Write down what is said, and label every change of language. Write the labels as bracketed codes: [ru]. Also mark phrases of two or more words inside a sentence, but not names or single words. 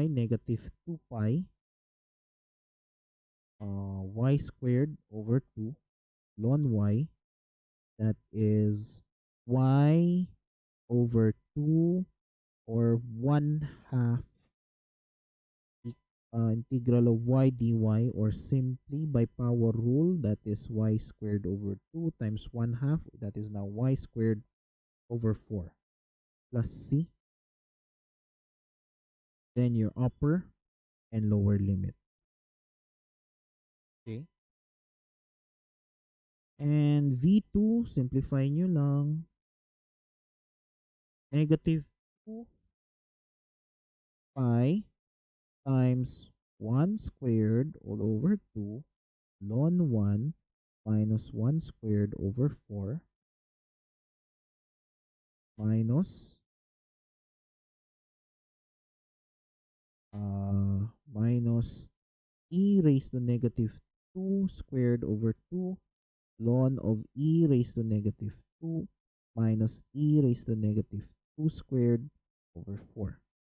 [en] Negative 2 pi y squared over 2 ln y. That is y over 2 or 1/2 integral of y dy, or simply by power rule, that is y squared over 2 times 1/2, that is now y squared over 4 plus c, then your upper and lower limit. Okay? And V2, simplify [tl] nyo lang, [en] negative 2 pi times 1 squared all over 2 ln 1 minus 1 squared over 4 minus minus e raised to negative 2 squared over 2 ln of e raised to negative 2 minus e raised to negative 2 squared over 4.